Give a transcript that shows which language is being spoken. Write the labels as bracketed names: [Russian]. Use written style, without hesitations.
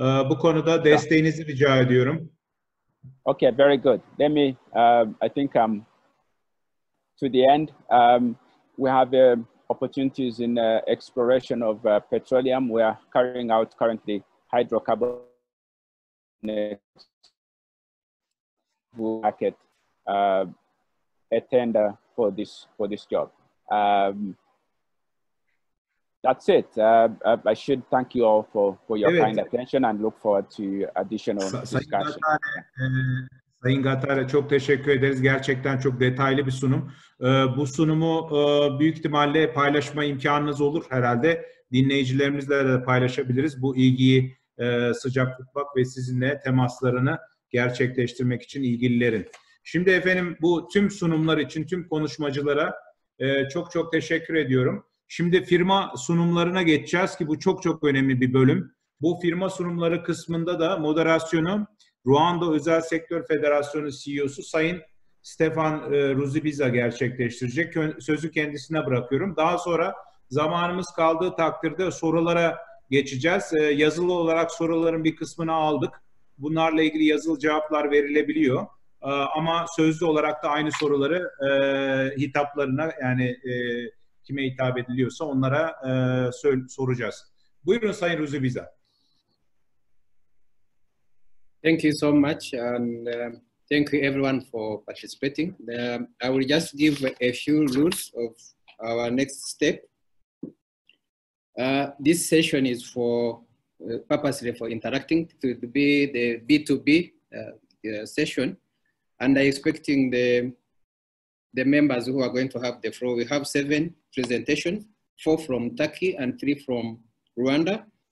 [Turkish] Bu konuda desteğinizi rica ediyorum. [English] Okay, very good. Let me, I think to the end, we have opportunities in exploration of petroleum. We are carrying out currently hydrocarbon market a tender for this job. That's it. I should thank you all for your kind attention and look forward to additional discussion. [Turkish] Sayın Gatare çok teşekkür ederiz. Gerçekten çok detaylı bir sunum. Bu sunumu büyük ihtimalle paylaşma imkanınız olur herhalde. Dinleyicilerimizle de paylaşabiliriz. Bu ilgiyi sıcak tutmak ve sizinle temaslarını gerçekleştirmek için ilgililerin. Şimdi efendim bu tüm sunumlar için tüm konuşmacılara çok teşekkür ediyorum. Şimdi firma sunumlarına geçeceğiz ki bu çok önemli bir bölüm. Bu firma sunumları kısmında da moderasyonu Rwanda Özel Sektör Federasyonu CEO'su Sayın Stefan Ruzibiza gerçekleştirecek. Sözü kendisine bırakıyorum. Daha sonra zamanımız kaldığı takdirde sorulara geçeceğiz. Yazılı olarak soruların bir kısmını aldık. Bunlarla ilgili yazılı cevaplar verilebiliyor. Ama sözlü olarak da aynı soruları hitaplarına yani kime hitap ediliyorsa onlara soracağız. Buyurun Sayın Ruzibiza. [English] Thank you so much, and thank you everyone for participating. I will just give a few rules of our next step. This session is for purposely for interacting to be the B2B session, and I'm expecting the members who are going to have the floor. We have 7 presentations, 4 from Turkey and 3 from Rwanda.